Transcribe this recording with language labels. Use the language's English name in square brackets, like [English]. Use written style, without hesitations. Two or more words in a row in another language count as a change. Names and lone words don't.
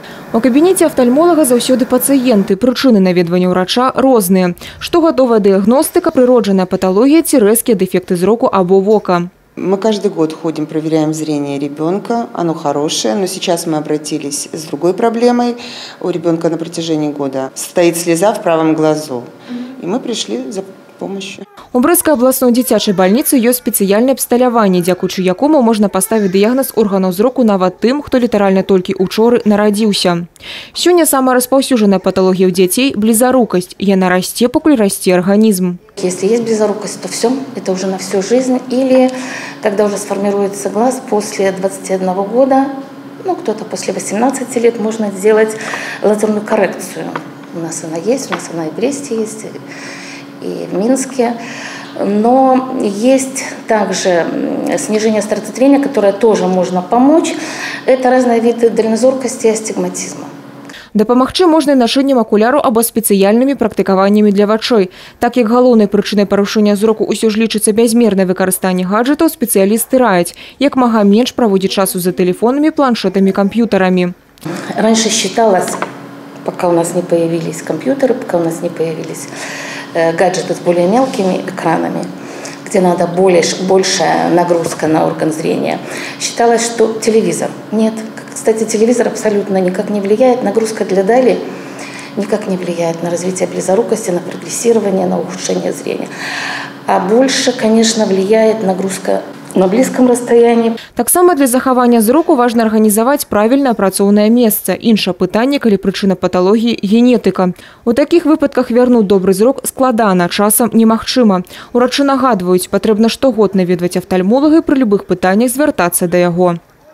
[Belarusian] У кабінеті офтальмолога заўсёды пацыенты. Прычыны наведвання ўрача розныя. Штогадовая дыягностыка, прыроджаная паталогія ці рэзкія дэфекты зроку або вока. [Russian] Мы каждый год ходим, проверяем зрение ребенка. Оно хорошее, но сейчас мы обратились с другой проблемой. У ребенка на протяжении года стоит слеза в правом глазу. И мы пришли за помощью. [Belarusian] У Брэскай абласной дзіцячай бальніцы ёсць спецыяльнае абсталяванне, дзякуючы якому можна паставіць дыягназ органаў зроку нават тым, хто літаральна толькі учоры нарадзіўся. Сёння самая распаўсюджаная паталогія ў дзяцей – блізарукасць. Яна расце, пакуль расце арганізм. [Russian] Если есть близорукость, то все, это уже на всю жизнь. Или когда уже сформируется глаз после 21 года, ну кто-то после 18 лет, можно сделать лазерную коррекцию. У нас она есть, у нас она и в Бресте есть, и в Минске. Но есть также снижение старцетрения, которое тоже можно помочь. Это разные виды дальнозоркости и астигматизма. [Belarusian] Дапамагчы можна і нашэннем акуляру або спецыяльнымі практыкаваннямі для вачэй. Так як галоўнай прычынай парушэння зроку ўсё ж лічыцца бязмернае выкарыстанне гаджэтаў, спецыялісты раяць, як мага менш праводзіць часу за тэлефонамі, планшетамі, камп'ютарамі. [Russian] Раньше считалось, пока у нас не появились компьютеры, пока у нас не появились гаджеты с более мелкими экранами, где надо большая нагрузка на орган зрения, считалось, что телевизор. Нет. Кстати, телевизор абсолютно никак не влияет, нагрузка для дали никак не влияет на развитие близорукости, на прогрессирование, на ухудшение зрения. А больше, конечно, влияет нагрузка на близком расстоянии. [Belarusian] Таксама для захавання зроку важна арганізаваць правільна апрацоўнае месца. Іншае пытанне, калі прычына паталогіі – генетыка. У такіх выпадках вярнуць добры зрок складана, часам немагчыма. Урачы нагадваюць, патрэбна штогод наведваць афтальмолага і пры любых пытаннях звяртацца да яго.